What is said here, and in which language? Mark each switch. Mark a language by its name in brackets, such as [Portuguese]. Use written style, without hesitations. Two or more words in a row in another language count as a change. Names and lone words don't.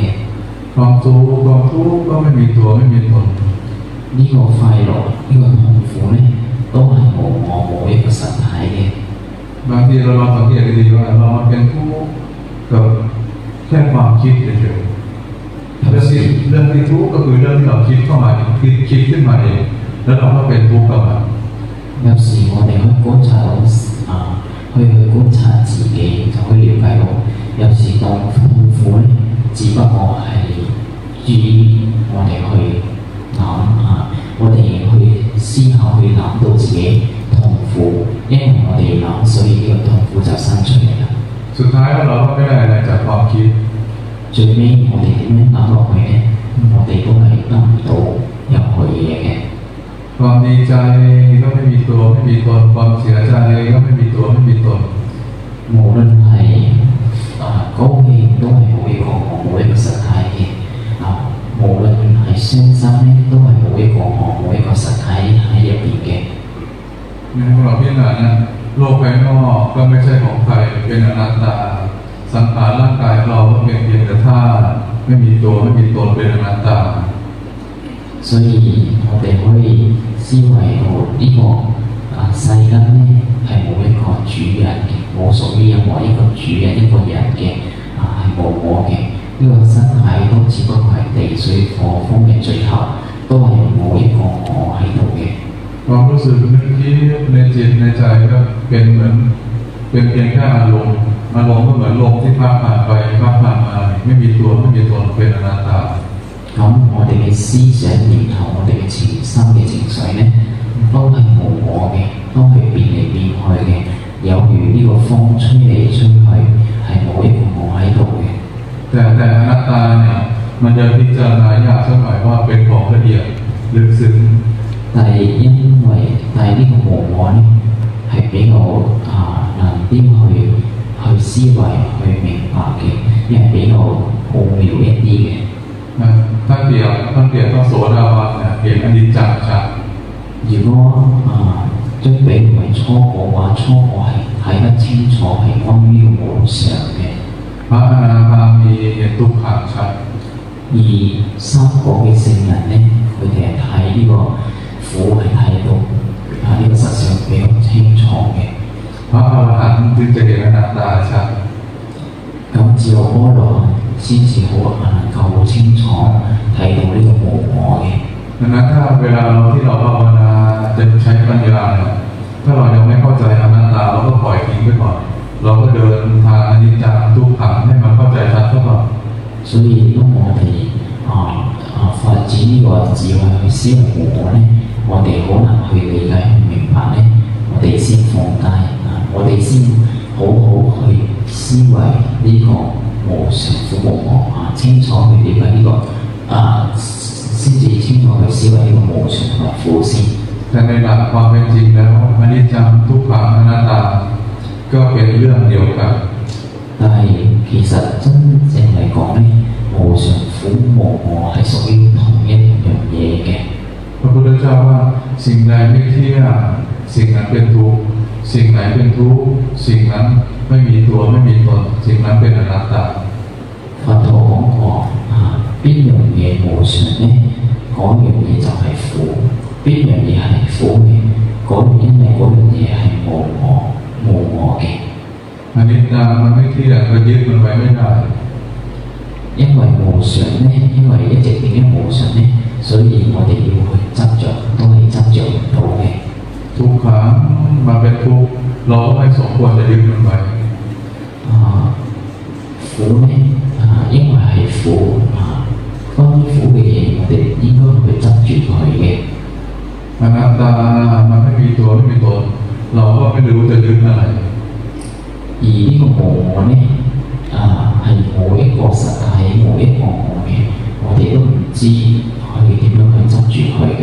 [Thai] ความสุขความทุกข์ก็ไม่มีตัวไม่มีตน [Cantonese] 呢個快樂呢個痛苦呢都係無我冇一個實體嘅 [Thai] บางทีเราลองสังเกตดีๆว่าเราเป็นทุกข์กับแค่ความคิดเฉยๆเรื่องที่ทุกข์ก็คือเรื่องที่เราคิดเข้ามาคิดขึ้นมาเองแล้วเราก็เป็นทุกข์กับมัน [Cantonese] 有時我哋去觀察到去觀察自己就可以了解到有時當痛苦呢只不過係注意我哋去諗我哋去思考去諗到自己痛苦因為我哋諗所以呢個痛苦就生出嚟啦 [Thai] สุดท้ายเราก็ไม่ได้อะไรจากความคิด [Cantonese] 最尾我哋點樣諗落去呢我哋都係得唔到任何嘢嘅 [Thai] ความดีใจก็ไม่มีตัวตัวไม่มีตนความเสียใจก็ไม่มีตัวไม่มีตน [Cantonese] 無論係高興都係冇一個我冇一個實體嘅無論係傷心咧都係冇一個我冇一個實體喺入邊嘅。 [Thai] ในพวกเราพิจารณานะโลกภายนอกก็ไม่ใช่ของใครเป็นอนัตตาสังขารร่างกายเราก็เป็นเพียงแต่ธาตุไม่มีตัวไม่มีตนเป็นอนัตตา [Cantonese] 所以我哋可以思維到呢個世間咧係冇一個主人嘅，冇屬於任何一個主人一個人嘅係冇我嘅。呢個身體都只不過係地水火風嘅最後，都係冇一個我喺度嘅。 [Thai] ความรู้สึกนึกคิดในจิตในใจก็เป็นเหมือนเป็นเพียงแค่อารมณ์ก็เหมือนลมที่พัดผ่านไปพัดผ่านมาไม่มีตัวไม่มีตนเป็นอนัตตา [Cantonese] 咁我哋嘅思想念頭我哋嘅情深嘅情緒咧都係無我嘅，都係變嚟變去嘅，有如呢個風吹嚟吹去係冇一個我喺度嘅。 [Thai] แต่อนัตตาเนี่ยมันจะพิจารณายากสักหน่อยว่าเป็นของละเอียดลึกซึ้ง [Cantonese] 但係因為呢個無我咧係比較難啲去思維去明白嘅，因為比較奧妙一啲嘅。 [Thai] ท่านเปรียบพระโสดาบันเนี่ยเห็นอนิจจังชัด [Cantonese] 如果將比喻為初果嘅話，初果係睇得清楚係關於無常嘅。 [Thai] พระอนาคามีเห็นทุกขังชัด [Cantonese] 而三果嘅聖人咧，佢哋係睇呢個苦係睇到呢個實相比較清楚嘅。 [Thai] พระอรหันต์จึงจะเห็นอนัตตาชัด [Cantonese] 咁只有阿羅先至好能夠好清楚睇到呢個無我嘅。 [Thai] ดังนั้นถ้าเวลาที่เราภาวนาจะใช้ปัญญาเนี่ยถ้าเรายังไม่เข้าใจอนัตตาเราก็ปล่อยทิ้งไปก่อนเราก็เดินทางอนิจจังทุกขังให้มันเข้าใจชัดซะก่อน [Cantonese] 所以當我哋發展呢個智慧去思維無我咧，我哋好難去理解去明白咧，我哋先放低我哋先好好去思維呢個無常苦無我清楚去了解呢個先至清楚去思維呢個無常同埋苦先。 [Thai] แต่ในหลักความเป็นจริงแล้วอนิจจังทุกขังอนัตตาก็เป็นเรื่องเดียวกัน [Cantonese] 但係其實真正嚟講咧，無常苦無我係屬於同一樣嘢嘅。 [Thai] พระพุทธเจ้าว่าสิ่งใดไม่เที่ยงสิ่งนั้นเป็นทุกข์สิ่งไหนเป็นทุกข์สิ่งนั้นไม่มีตัวไม่มีตนสิ่งนั้นเป็นอนัตตา [Cantonese] 佛陀講過邊樣嘢無常咧，嗰樣嘢就係苦；邊樣嘢係苦嘅，因為嗰樣嘢係無我嘅。 [Thai] อนิจจังมันไม่เที่ยงก็ยึดมันไว้ไม่ได้ [Cantonese] 因為無常咧，因為一直點樣無常咧，所以我哋要去執着，都係執着唔到嘅。 [Thai] ทุกขังมันเป็นทุกข์เราก็ไม่สมควรจะยึดมันไว้ [Cantonese] 苦咧因為係苦關於苦嘅嘢，我哋應該去執住佢嘅。 [Thai] อนัตตามันไม่มีตัวไม่มีตนเราก็ไม่รู้จะยึดอะไร [Cantonese] 而呢個無我咧係冇一個實體冇一個我嘅，我哋都唔知去點樣去執住佢嘅。